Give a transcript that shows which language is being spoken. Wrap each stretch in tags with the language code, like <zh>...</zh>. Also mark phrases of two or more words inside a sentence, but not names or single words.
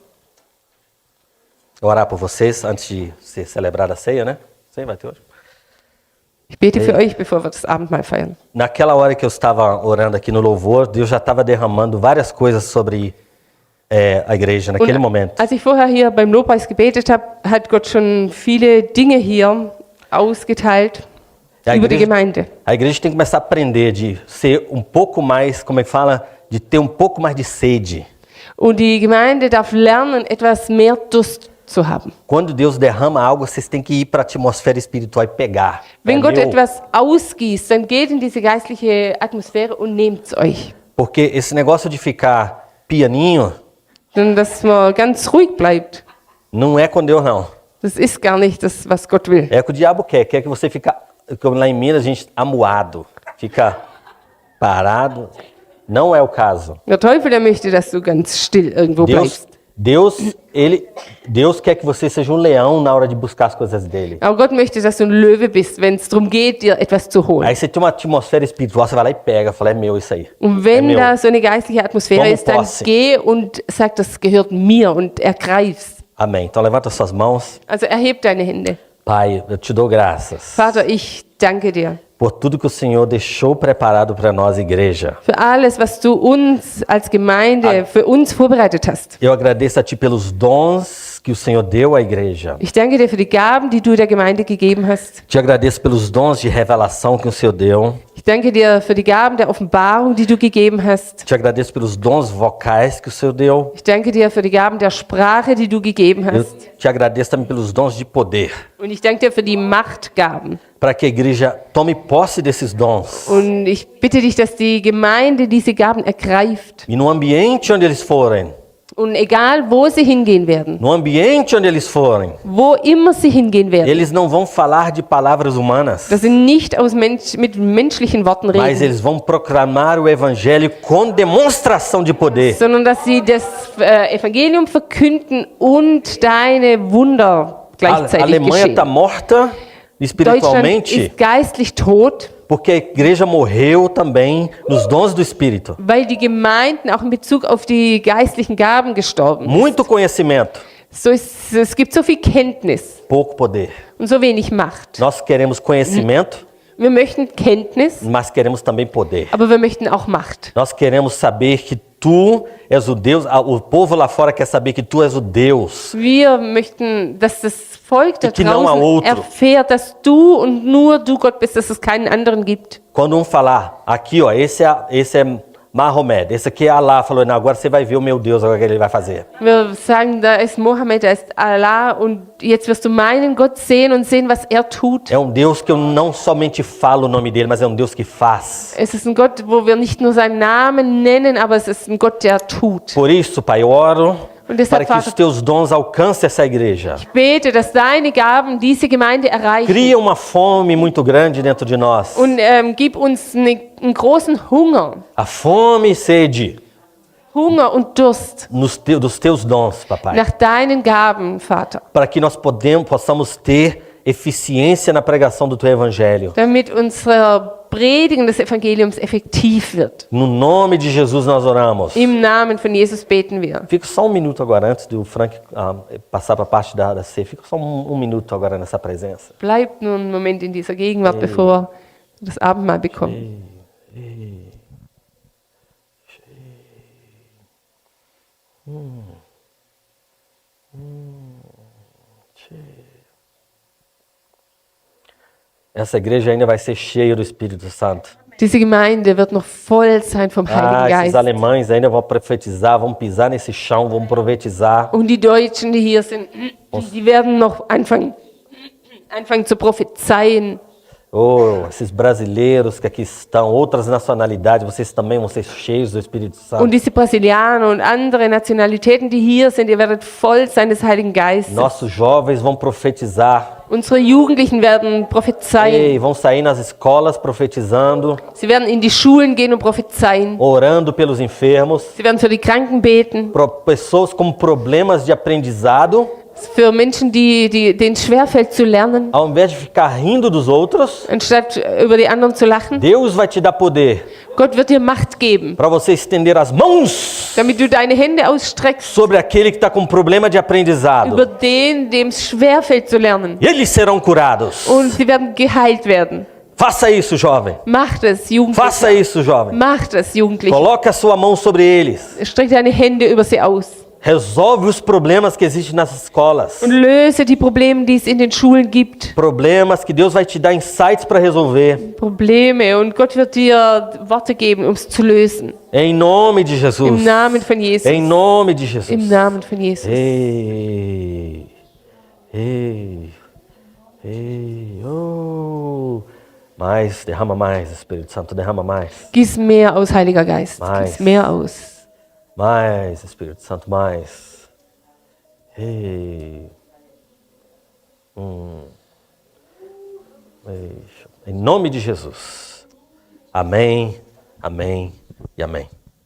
<pt>Eu orar por vocês antes de ser celebrada a ceia, né? Ceia vai ter hoje.</pt> <de>Ich bete für euch, bevor wir das Abendmahl feiern.</de> <pt>Naquela hora que eu estava orando aqui no louvor, Deus já estava derramando várias coisas sobre a igreja naquele momento.</pt> <de>Als ich vorher hier beim Lobpreis gebetet habe, hat Gott schon viele Dinge hier ausgeteilt über die Gemeinde.</de> <pt>A igreja tem que começar a aprender de ser um pouco mais, como é que fala, de ter um pouco mais de sede.</pt> <de>Und die Gemeinde darf lernen, etwas mehr Durst zu haben.</de> <pt>Quando Deus derrama algo, vocês têm que ir para a atmosfera espiritual e pegar.</pt> <de>Wenn Gott</de> <pt>meu.</pt> <de>etwas ausgießt, dann geht in diese geistliche Atmosphäre und nehmt's euch.</de> <pt>Porque esse negócio de ficar pianinho</pt> <de>Denn dass man ganz ruhig bleibt,</de> <pt>não é com Deus, não.</pt> <de>das ist gar nicht das, was Gott will.</de> <pt>É o que o diabo quer. Quer que você fique, como lá em Minas, a gente amuado. Fica parado. Não é o caso.</pt> <de>Der Teufel, der möchte, dass du ganz still irgendwo bleibst.</de> <pt>Deus quer que você seja um leão na hora de buscar as coisas dele.</pt> <de>Aber Gott möchte, dass du ein Löwe bist, wenn es darum geht, dir etwas zu holen.</de> <pt>Aí você tem uma atmosfera espiritual, você vai lá e pega, fala, é meu isso aí.</pt> <de>Und</de> <pt>É</pt> <de>wenn</de> <pt>meu.</pt> <de>da so eine geistliche Atmosphäre</de> <pt>Toma</pt> <de>ist, dann</de> <pt>posse.</pt> <de>geh und sag, das gehört mir und ergreif's.</de> <pt>Amém. Então levanta suas mãos.</pt> <de>Also erheb deine Hände.</de> <pt>Pai, eu te dou graças</pt> <de>Vater, ich danke dir</de> <pt>por tudo que o Senhor deixou preparado para nós, igreja.</pt> <de>für alles, was du uns als Gemeinde, für uns vorbereitet hast.</de> <pt>Eu agradeço a Ti pelos dons que o Senhor deu à igreja.</pt> <de>Ich danke dir für die Gaben, die du der Gemeinde gegeben hast.</de> <pt>Te agradeço pelos dons de revelação que o Senhor deu.</pt> <de>Ich danke dir für die Gaben der Offenbarung, die du gegeben hast.</de> <pt>Te agradeço pelos dons vocais que o Senhor deu.</pt> <de>Ich danke dir für die Gaben der Sprache, die du gegeben</de> <pt>Eu</pt> <de>hast.</de> <pt>te agradeço também pelos dons de poder.</pt> <de>Und ich danke dir für die Machtgaben.</de> <pt>Para que a igreja tome posse desses dons.</pt> <de>Und ich bitte dich, dass die Gemeinde diese Gaben ergreift.</de> <pt>E no ambiente onde eles forem,</pt> <de>Und egal, wo sie hingehen werden,</de> <pt>no ambiente onde eles forem,</pt> <de>wo immer sie hingehen werden,</de> <pt>eles não vão falar de palavras humanas,</pt> <de>dass sie nicht mit menschlichen Worten</de> <pt>mas</pt> <de>reden,</de> <pt>eles vão proclamar o evangelho com demonstração de poder.</pt> <de>sondern dass sie das Evangelium verkünden und deine Wunder</de> <pt>A</pt> <de>gleichzeitig</de> <pt>Alemanha</pt> <de>geschehen.</de> <pt>está morta</pt> <de>Deutschland</de> <pt>espiritualmente</pt> <de>ist geistlich tot</de> <pt>Porque a igreja morreu também nos dons do Espírito.</pt> <de>weil die Gemeinden auch in Bezug auf die geistlichen Gaben gestorben sind.</de> <pt>Muito conhecimento,</pt> <de>Es gibt so viel Kenntnis</de> <pt>pouco poder.</pt> <de>und so wenig Macht.</de> <pt>Nós queremos conhecimento,</pt> <de>Wir möchten Kenntnis,</de> <pt>mas queremos também poder.</pt> <de>aber wir möchten auch Macht.</de> <pt>Nós queremos saber que tu és o Deus. O povo lá fora quer saber que tu és o Deus.</pt> <de>Wir möchten, dass das Volk da</de> <pt>que não há</pt> <de>draußen</de> <pt>outro.</pt> <de>erfährt, dass du und nur du Gott bist, dass es keinen anderen gibt.</de> <pt>Quando falar, aqui ó, esse é Mahomet, esse aqui é Allah, falou, não, agora você vai ver o meu Deus, agora o que ele vai fazer.</pt> <de>Wir sagen, da ist Mohammed, da ist Allah und jetzt wirst du meinen Gott sehen und sehen, was er tut.</de> <pt>É Deus que eu não somente falo o nome dele, mas é Deus que faz.</pt> <de>Es ist ein Gott, wo wir nicht nur seinen Namen nennen, aber es ist ein Gott, der tut.</de> <pt>Por isso, Pai, eu oro</pt> <de>Und deshalb,</de> <pt>para que os teus dons alcancem essa igreja.</pt> <de>Ich bete, dass deine Gaben diese Gemeinde erreichen.</de> <pt>Cria uma fome muito grande dentro de nós.</pt> <de>Und gib uns einen großen Hunger.</de> <pt>A fome e sede</pt> <de>Hunger und Durst</de> <pt>dos teus dons, papai.</pt> <de>nach deinen Gaben, Vater.</de> <pt>Para que nós possamos ter eficiência na pregação do teu evangelho.</pt> <de>Damit unsere Predigen des Evangeliums effektiv wird.</de> <pt>No nome de Jesus nós oramos.</pt> <de>Im Namen von Jesus beten wir.</de> <pt>Fica só um minuto agora, antes do Frank passar para a parte da ceia. Fica só um minuto agora nessa presença.</pt> <de>Bleibt nur einen Moment in dieser Gegenwart, bevor wir das Abendmahl bekommen.</de> <pt>Essa igreja ainda vai ser cheia do Espírito Santo.</pt> <de>Diese Gemeinde wird noch voll sein vom Heiligen</de> <pt>Esses</pt> <de>Geist.</de> <pt>alemães ainda vão profetizar, vão pisar nesse chão, vão profetizar.</pt> <de>Und die Deutschen, die hier sind, die werden noch anfangen zu prophezeien.</de> <pt>Oh, esses brasileiros que aqui estão, outras nacionalidades, vocês também vão ser cheios do Espírito Santo.</pt> <de>Und diese Brasilianer und andere Nationalitäten, die hier sind, ihr werdet voll sein des Heiligen Geistes.</de> <pt>Nossos jovens vão profetizar.</pt> <de>Unsere Jugendlichen werden prophezeien.</de> <pt>Ei, vão sair nas escolas profetizando,</pt> <de>Sie werden in die Schulen gehen und prophezeien.</de> <pt>orando pelos enfermos,</pt> <de>Sie werden für die Kranken beten.</de> <pt>pessoas com problemas de aprendizado,</pt> <de>Für Menschen, denen es schwerfällt zu lernen,</de> <pt>ao invés de ficar rindo dos outros,</pt> <de>anstatt über die anderen zu lachen.</de> <pt>Deus vai te dar poder</pt> <de>Gott wird dir Macht geben,</de> <pt>para você estender as mãos</pt> <de>damit du deine Hände ausstreckst</de> <pt>sobre aquele que está com problema de aprendizado.</pt> <de>über den, dem es schwerfällt zu lernen.</de> <pt>E eles serão curados.</pt> <de>Und sie werden geheilt werden.</de> <pt>Faça isso, jovem.</pt> <de>Macht es, Jugendliche.</de> <pt>Faça isso, jovem.</pt> <de>Macht es, Jugendliche.</de> <pt>Coloque a sua mão sobre eles.</pt> <de>Streck deine Hände über sie aus.</de> <pt>Resolve os problemas que existem nas escolas.</pt> <de>Und löse die Probleme, die es in den Schulen gibt.</de> <pt>Problemas que Deus vai te dar insights para resolver.</pt> <de>Probleme. Und Gott wird dir Worte geben, um es zu lösen.</de> <pt>Em nome de Jesus.</pt> <de>Im Namen von Jesus.</de> <pt>Em nome de Jesus.</pt> <de>Im Namen von Jesus. Ei. Ei. Ei. Oh.</de> <pt>Mais, derrama mais, Espírito Santo, derrama mais.</pt> <de>Gieß mehr aus, Heiliger Geist.</de> <pt>Mais.</pt> <de>Gieß mehr aus.</de> <pt>Mais, Espírito Santo, mais. Ei. Ei. Em nome de Jesus. Amém, amém e amém.</pt>